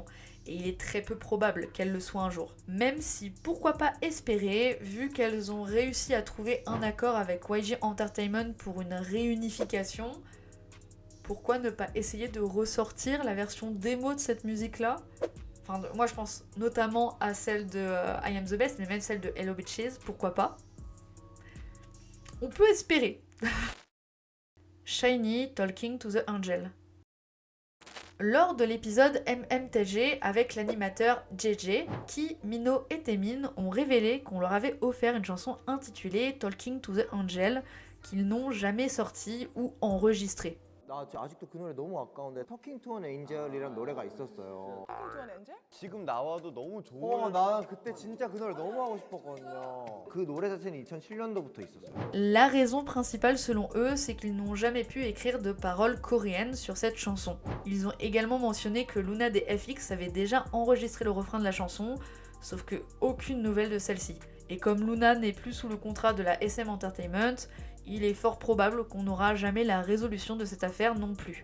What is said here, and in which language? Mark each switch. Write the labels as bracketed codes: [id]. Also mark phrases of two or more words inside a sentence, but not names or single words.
[fr] Et il est très peu probable qu'elles le soient un jour. Même si, pourquoi pas espérer, vu qu'elles ont réussi à trouver un accord avec YG Entertainment pour une réunification, pourquoi ne pas essayer de ressortir la version démo de cette musique-là ? Enfin, moi je pense notamment à celle de I Am The Best, mais même celle de Hello Bitches, pourquoi pas ? On peut espérer. Shiny Talking to the Angel. Lors de l'épisode MMTG avec l'animateur JJ, Ki, Mino et Taemin ont révélé qu'on leur avait offert une chanson intitulée Talking to the Angel qu'ils n'ont jamais sortie ou enregistrée. [ko] 나 아직도 그 노래 너무 아까운데 Talking to an Angel이란 노래가 있었어요. 투원 엔젤? 지금 나와도 너무 좋은 나 그때 진짜 그 노래 너무 하고 싶었거든요. 그 노래 자체는 2007년도부터 있었어요. [fr] La raison principale selon eux, c'est qu'ils n'ont jamais pu écrire de paroles coréennes sur cette chanson. Ils ont également mentionné que Luna des FX avait déjà enregistré le refrain de la chanson, sauf que aucune nouvelle de celle-ci. Et comme Luna n'est plus sous le contrat de la SM Entertainment, il est fort probable qu'on n'aura jamais la résolution de cette affaire non plus.